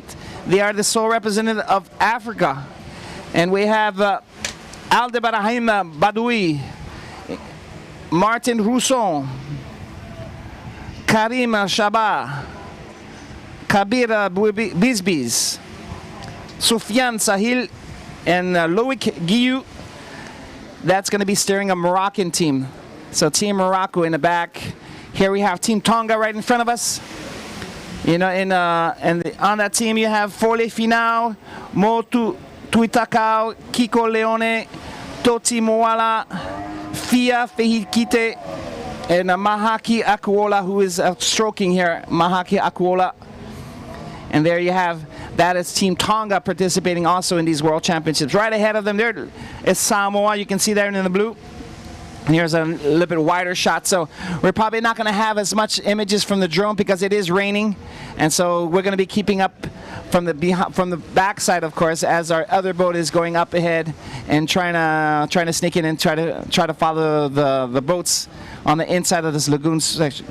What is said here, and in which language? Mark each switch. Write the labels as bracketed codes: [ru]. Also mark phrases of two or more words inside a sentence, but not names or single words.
[en] They are the sole representative of Africa. And we have Aldebarahim Badoui, Martin Rousson, Karim Shaba, Kabir Bizbiz, Soufiane Sahil, and Loic Guillou. That's going to be steering a Moroccan team. So Team Morocco in the back. Here we have Team Tonga right in front of us. You know, and on that team you have Fole Finau, Motu Tuitakau, Kiko Leone, Toti Moala, Fia Fehikite, and Mahaki Akuola, who is stroking here. Mahaki Akuola. And there you have, that is Team Tonga participating also in these World Championships. Right ahead of them there is Samoa. You can see there in the blue. And here's a little bit wider shot, so we're probably not going to have as much images from the drone because it is raining, and so we're going to be keeping up from the backside, of course, as our other boat is going up ahead and trying to sneak in and try to follow the boats on the inside of this lagoon section.